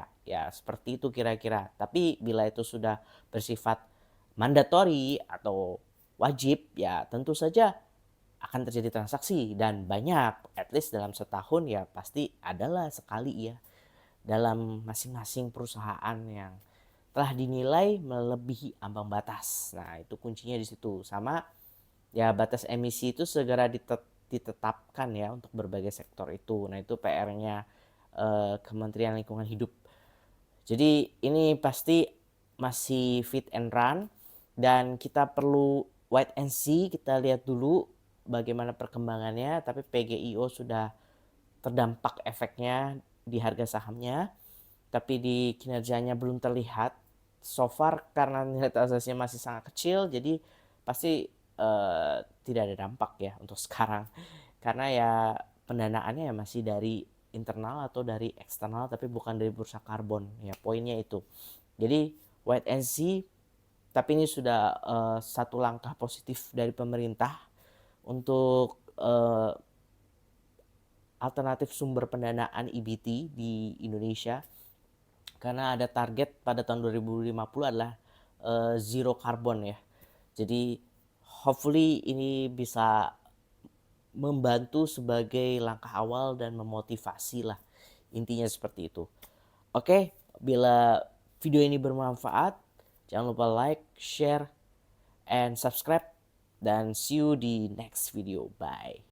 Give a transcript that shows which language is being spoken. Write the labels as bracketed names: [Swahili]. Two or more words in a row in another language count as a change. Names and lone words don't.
[Indonesian] Ya seperti itu kira-kira. Tapi bila itu sudah bersifat mandatori atau wajib ya tentu saja akan terjadi transaksi dan banyak, [English] at least [Indonesian] dalam setahun ya pasti adalah sekali ya dalam masing-masing perusahaan yang telah dinilai melebihi ambang batas. Nah itu kuncinya di situ. Sama ya batas emisi itu segera ditetapkan ya untuk berbagai sektor itu. Nah itu PR-nya Kementerian Lingkungan Hidup. Jadi ini pasti masih [English] fit and run [Indonesian] dan kita perlu [English] wait and see, [Indonesian] kita lihat dulu bagaimana perkembangannya. Tapi PGIO sudah terdampak efeknya di harga sahamnya, tapi di kinerjanya belum terlihat [English] so far [Indonesian] karena nilai transaksinya masih sangat kecil. Jadi pasti tidak ada dampak ya untuk sekarang, karena ya pendanaannya ya masih dari internal atau dari eksternal tapi bukan dari bursa karbon ya, poinnya itu. Jadi [English] wait and see, [Indonesian] tapi ini sudah satu langkah positif dari pemerintah untuk alternatif sumber pendanaan EBT di Indonesia, karena ada target pada tahun 2050 adalah [English] zero carbon [Indonesian] ya. Jadi hopefully ini bisa membantu sebagai langkah awal dan memotivasi lah, intinya seperti itu. Oke, bila video ini bermanfaat jangan lupa [English] like, share, and subscribe, [Indonesian] dan [English] see you [Indonesian] di [English] next video. [Indonesian] Bye.